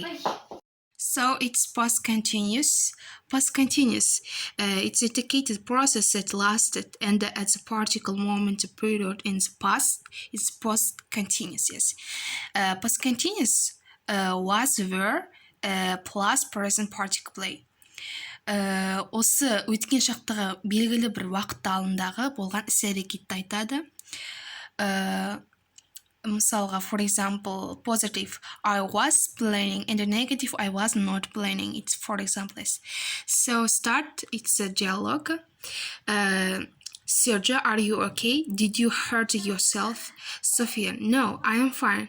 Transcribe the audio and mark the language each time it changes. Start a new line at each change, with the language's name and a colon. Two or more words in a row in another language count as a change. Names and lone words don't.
English: So it's past continuous. Past continuous. It's a dedicated process that lasted and at a particular moment period in the past. It's past continuous. Yes. Past continuous was were plus present participle play.
Kazakh: Осы өткен шақтағы белгілі бір уақыт талындағы болған іс-әрекетті айтады. Мысалға,
English: for example, positive, I was planning, and the negative, I was not planning. It's for example. So start, it's a dialogue. Sergio, are you okay? Did you hurt yourself? Sophia, no, I am fine.